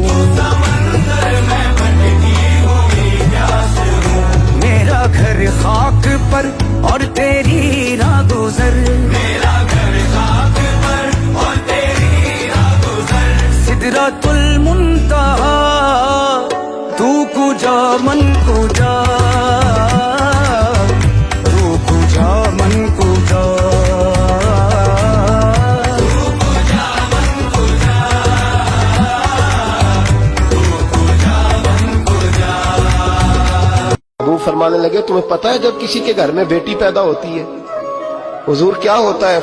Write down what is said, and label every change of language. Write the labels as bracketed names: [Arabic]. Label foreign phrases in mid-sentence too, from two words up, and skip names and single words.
[Urdu] میرا گھر خاک پر اور تیری راہ گزر، سدرۃ المنتہا [Persian] تو کجا من کجا، تو کجا من کجا، [Urdu] ابو فرمانے لگے تمہیں پتہ ہے جب کسی کے گھر میں بیٹی پیدا ہوتی ہے حضور کیا ہوتا ہے؟